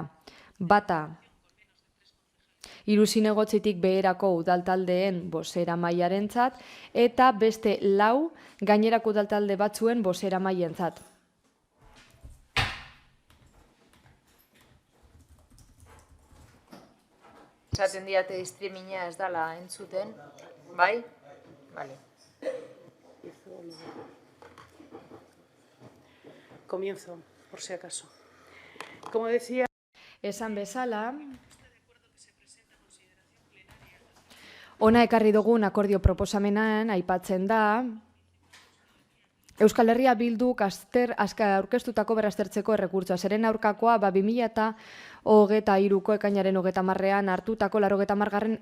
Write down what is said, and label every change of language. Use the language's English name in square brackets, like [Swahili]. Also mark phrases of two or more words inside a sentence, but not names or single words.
[Basque] Bata, 3 zinegotzitik beherako udaltaldeen bozeramailarentzat eta beste 4 gainerako udaltalde batzuen bozeramailentzat. Esaten diate streaminga ez dala entzuten, bai? [Spanish] Vale. Comienzo, por si acaso. Como decía, [Basque] Esan bezala, ona ekarri dugun akordio proposamenean aipatzen da, Euskal Herria Bilduk aurkeztutako berraztertzeko errekurtsoa. Zeren aurkakoa 2023ko ekainaren 30an hartutako 80.